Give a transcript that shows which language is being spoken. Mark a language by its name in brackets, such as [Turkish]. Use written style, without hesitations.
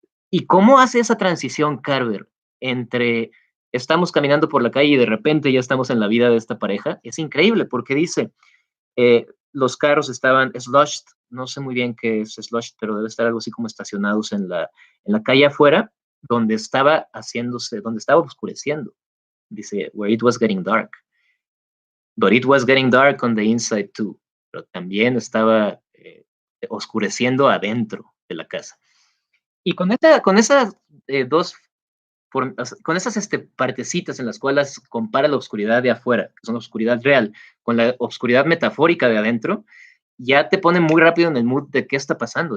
[Spanish] ¿Y cómo hace esa transición Carver entre estamos caminando por la calle y de repente ya estamos en la vida de esta pareja? Es increíble porque dice, los carros estaban sloshed, no sé muy bien qué es sloshed, pero debe estar algo así como estacionados en la calle afuera, donde estaba oscureciendo. Dice, [English] where it was getting dark. But it was getting dark on the inside too. [Spanish] Pero también estaba oscureciendo adentro de la casa. Y con esas dos con esas partecitas en las cuales compara la oscuridad de afuera, que son la oscuridad real, con la oscuridad metafórica de adentro, ya te pone muy rápido en el mood de qué está pasando.